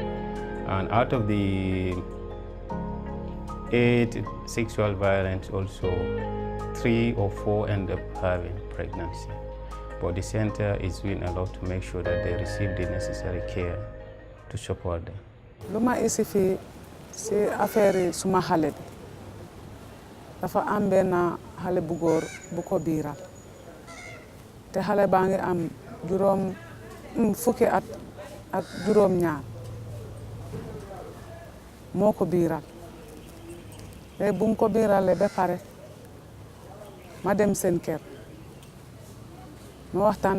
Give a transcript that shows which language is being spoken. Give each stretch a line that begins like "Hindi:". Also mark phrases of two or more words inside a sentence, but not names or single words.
English: And out of the 8 sexual violence, also 3 or 4 end up having pregnancy. But the center is doing a lot to make sure that they receive the necessary care to support them.
Wolof: Luma isifi si affaire suma xale bi dafa am benn xale bu góor bu ko biiral te xale baa ngi am fukki at ak juróom ñaar moo ko biiral te bu mu ko biirale ba pare ma dem seen kër ma waxtaan